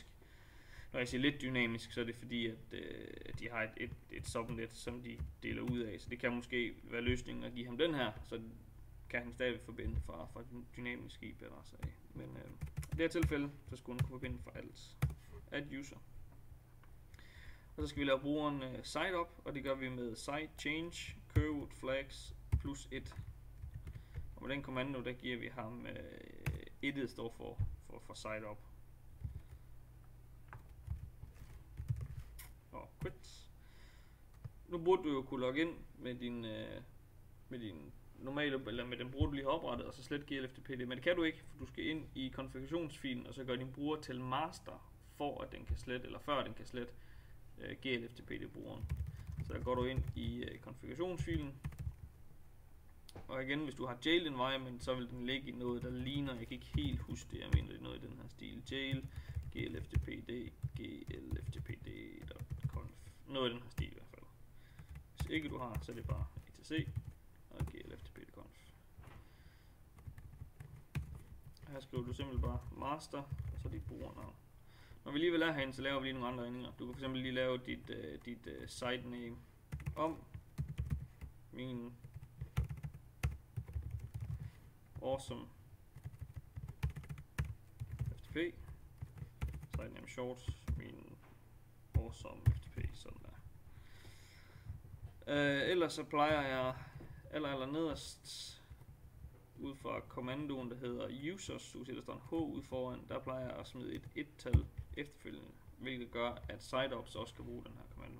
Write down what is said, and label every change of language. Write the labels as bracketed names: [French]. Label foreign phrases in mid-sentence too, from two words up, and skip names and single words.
[Danish] Når jeg siger lidt dynamisk, så er det fordi, at de har et subnet, som de deler ud af. Så det kan måske være løsningen at give ham den her, så kan han stadig forbinde fra den dynamiske IP-adresse af. Men i det her tilfælde, så skulle han kunne forbinde fra alt. [English] Add user. [Danish] Og så skal vi lave brugeren [English] site up, [Danish] og det gør vi med [English] site change curved flags plus 1. [Danish] Og med den kommando, der giver vi ham 1'et står for site up. Og quit. Nu burde du jo kunne logge ind med din normale, eller med den bruger du lige har oprettet, og så slet GLFTPD. Men det kan du ikke, for du skal ind i konfigurationsfilen, og så gør din bruger til master, for at den kan slette, eller før den kan slette GLFTPD-brugeren. Så der går du ind i konfigurationsfilen. Og igen, hvis du har [English] jail environment, [Danish] så vil den ligge i noget, der ligner, jeg kan ikke helt huske det, jeg mener det er noget i den her stil. Jail, glftpd, glftpd.conf. Noget i den her stil i hvert fald. Hvis ikke du har, så er det bare etc og glftpd.conf. Her skriver du simpelthen bare master, og så dit brugernavn. Når vi alligevel er herinde, så laver vi lige nogle andre ændringer. Du kan fx lige lave dit [English] site name [Danish] om min awesome FTP. [English] Site name short [Danish] min awesome FTP, sådan der. Ellers så plejer jeg aller nederst ud fra kommandoen, der hedder users, du ser der står en H ud foran, der plejer jeg at smide et et-tal efterfølgende, hvilket gør, at siteups også kan bruge den her kommando.